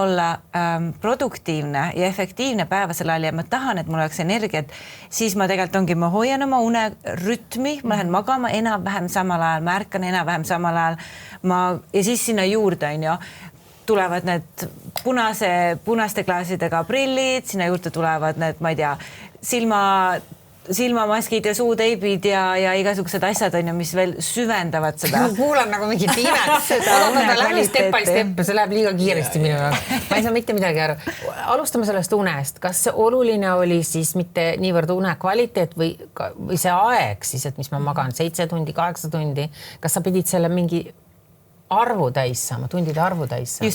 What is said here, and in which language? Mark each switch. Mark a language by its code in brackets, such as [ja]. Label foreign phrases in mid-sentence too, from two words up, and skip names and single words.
[et] olla produktiivne ja efektiivne päevasel ajal ja ma tahan, et mul oleks energiat, siis ma tegelikult ma hoian oma unerütmi, ma lähen magama enam-vähem samal ajal, ma ärkan enam-vähem samal ajal, ja siis sinna juurde tulevad need punaste klaasidega prillid, sinna juurde tulevad need, ma ei tea, silmamaskid ja suuteibid ja igasugused asjad mis veel süvendavad seda. Ma kuulan nagu mingit imet seda. [en] Läbi step by step, [et] see läheb liiga kiiresti minu jaoks. Ma ei saa mitte midagi aru. Alustame sellest unest. Kas see oluline oli siis mitte niivõrd une kvaliteet või see aeg siis, et mis ma magan 7 tundi, 8 tundi? Kas sa pidid selle mingi arvu täis saama, tundide arvu täis saama?